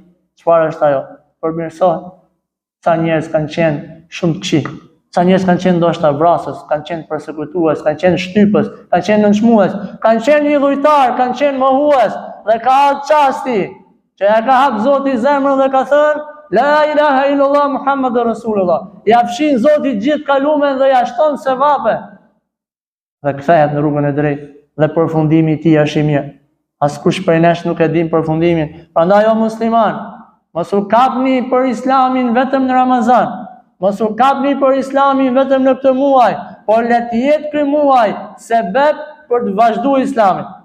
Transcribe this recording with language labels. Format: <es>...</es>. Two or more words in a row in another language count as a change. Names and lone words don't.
<sq>Çfarë është ajo? Përmirësohet. Sa njerëz kanë qenë shumë të këqij. Sa njerëz kanë qenë ndoshta vrasës, kanë qenë përsekutues, kanë qenë shtypës, kanë qenë nënçmues, kanë qenë idhujtar, kanë qenë mohues, dhe ka ardhur çasti që ja ka hap Zoti zemrën dhe ka thënë</sq> <ar>لا إله إلا الله محمد رسول الله.</ar> <sq>Ja fshin Zoti gjithë kalumen dhe ja shton sevape. Dhe kthehet në rrugën e drejtë dhe përfundimi i tij është i mirë. Askush prej nesh nuk e din përfundimin. Prandaj o musliman, mos u kapni për Islamin vetëm në Ramazan. Mos u kapni për Islamin vetëm në këtë muaj, por le të jetë ky muaj sebeb për të vazhduar Islamin.</sq>